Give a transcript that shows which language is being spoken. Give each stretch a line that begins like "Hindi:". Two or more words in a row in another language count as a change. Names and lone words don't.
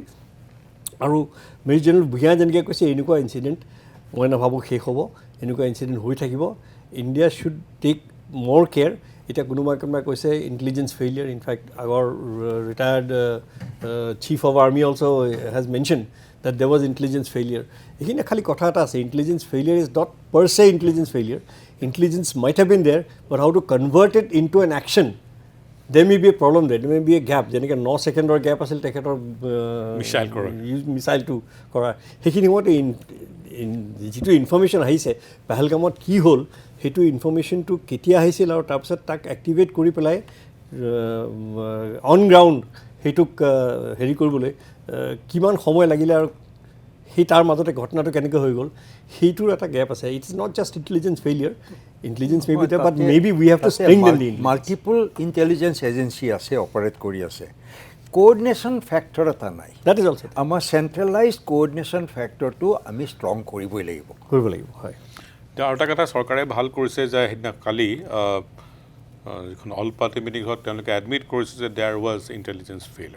Assamese: আৰু মেজৰ জেনেৰেল ভূঞাই যেনেকৈ কৈছে এনেকুৱা ইনচিডেণ্ট মই নাভাবোঁ শেষ হ'ব, এনেকুৱা ইনচিডেণ্ট হৈ থাকিব।
English: India should take more care.
Assamese: এতিয়া কোনোবাই কৈছে
English: intelligence failure, in fact আগৰ retired chief of army also has mention that there was intelligence failure.
Assamese: এইখিনি খালি কথা এটা আছে,
English: intelligence failure is not per se intelligence failure. Intelligence might have been there, but how to convert it into an action, there may be a problem there, there may be a gap.
Assamese: যেনেকৈ 9 ছেকেণ্ডৰ গেপ আছিল তেখেতৰ মিছাইলটো কৰা, সেইখিনি সময়তে যিটো ইনফৰ্মেশ্যন আহিছে পেহেলগামত কি হ'ল, সেইটো ইনফৰ্মেশ্যনটো কেতিয়া আহিছিল আৰু তাৰপিছত তাক এক্টিভেট কৰি পেলাই
English: on ground
Assamese: সেইটোক হেৰি কৰিবলৈ কিমান সময় লাগিলে আৰু সেই তাৰ মাজতে ঘটনাটো কেনেকৈ হৈ গ'ল, সেইটোৰ এটা গেপ আছে।
English: It's not just intelligence failure, intelligence may be there, but maybe we have to strengthen them in. multiple intelligence agency
Assamese: আছে, অপাৰেট কৰি আছে,
English: coordination factor
Assamese: এটা নাই।
English: That is also'
Assamese: আমাৰ
English: centralize coordination
Assamese: ফেক্টৰটো আমি ষ্ট্ৰং কৰিবই লাগিব। হয়। আৰু এটা কথা চৰকাৰে ভাল কৰিছে যে সেইদিনা কালি যিখন
English: all party meeting
Assamese: হ'ল তেওঁলোকে এডমিট কৰিছে যে
English: there was intelligence failure.